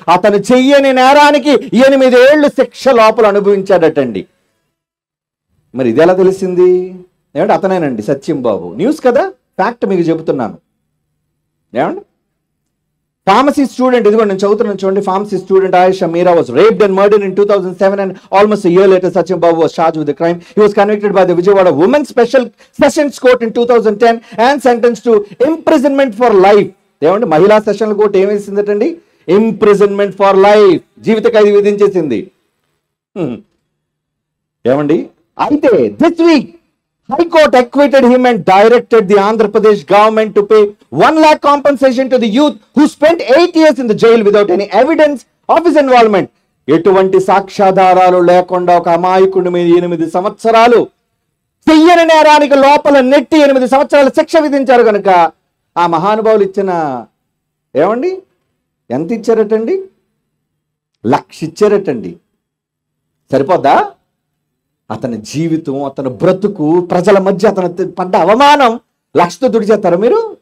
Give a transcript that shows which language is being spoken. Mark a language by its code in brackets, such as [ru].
[te] అతను చెయ్యని నేరానికి 8 ఏళ్లు శిక్ష లోపల అనుభవించాడటండి. మరి ఇది ఎలా తెలిసింది? ఏమంటే అతనేనండి సత్యం బాబు. న్యూస్ కదా, ఫ్యాక్ట్ మీకు చెబుతున్నాను. ఏమండి? ఫార్మసీ స్టూడెంట్, ఇదిగో నేను చదువుతున్నాను చూడండి. [en] Pharmacy student Ayesha Meera was raped and murdered in 2007, and almost a year later Satyam Babu was charged with the crime. He was convicted by the Vijayawada Women's Special Sessions Court in 2010 and sentenced to imprisonment for life. [te] ఏమండి? మహిళా సెషన్ల court ఏం వేసిందటండి? [en] imprisonment for life, [te] జీవిత ఖైదు విధించేసింది. ఏమండి? [en] అయితే this week High Court acquitted him and directed the Andhra Pradesh government to pay 1 lakh compensation to the youth who spent 8 years in the jail without any evidence of his involvement. [te] ఎటువంటి సాక్ష్యాధారాలు లేకుండా ఒక అమాయకుడి మీద 8 సంవత్సరాలు చెయ్యని నేరానికి లోపల నెట్టి 8 సంవత్సరాల శిక్ష విధించారు కనుక ఆ మహానుభావులు ఇచ్చిన ఏమండి ఎంత ఇచ్చారటండి? 1,00,000 ఇచ్చారటండి. సరిపోద్దా? అతని జీవితం, అతని బ్రతుకు, ప్రజల మధ్య అతను పడ్డ అవమానం 1,00,000తో తుడిచేస్తారా మీరు?